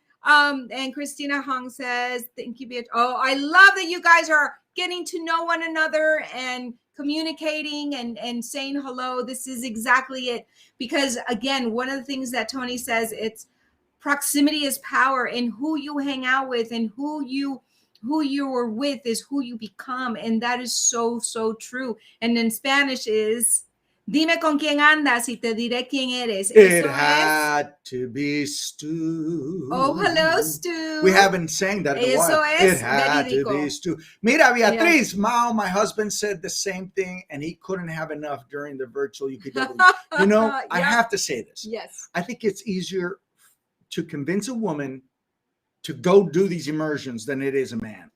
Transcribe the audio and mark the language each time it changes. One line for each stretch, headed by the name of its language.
English: And Christina Hong says, thank you, bitch. Oh, I love that you guys are getting to know one another and communicating and saying hello. This is exactly it. Because again, one of the things that Tony says, it's proximity is power, and who you hang out with and who you are with is who you become. And that is so true. And in Spanish is,
Spanish: dime con quién andas y te diré quién eres.
English: It had to be Stu. Oh, hello, Stu. We haven't sang that in a while. It had to be Stu. Mira, Beatriz, Mao, my husband said the same thing, and he couldn't have enough during the virtual UPW. I have to say this. Yes. I think it's easier to convince a woman to go do these immersions than it is a man.